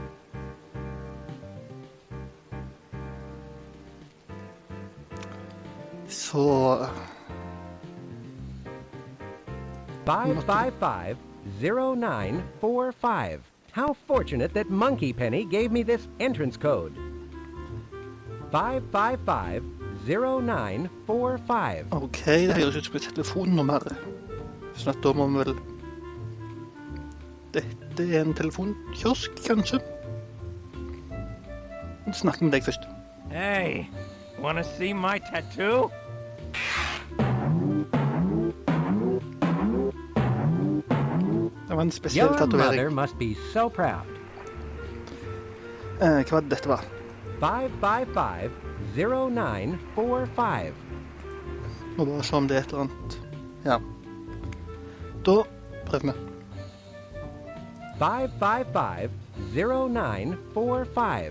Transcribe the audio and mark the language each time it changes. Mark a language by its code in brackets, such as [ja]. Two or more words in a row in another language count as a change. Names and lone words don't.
[no] Så 555-0945. [en] How fortunate that Monkey Penny gave me this entrance code. 555-0945. [no] Ok, det høres ut som et telefonnummer. Sånn at da må vi vel... Dette en telefonkiosk, kanskje? Snakk med deg først. [en] Hey, wanna see my tattoo? [no] Det var en spesiell [en] Your mother [no] tatovering. [en] must be so proud. [no] Hva var det dette var? 555-0945. Må bare se om det er et eller annet. Ja. Da prøver vi. 555-0945.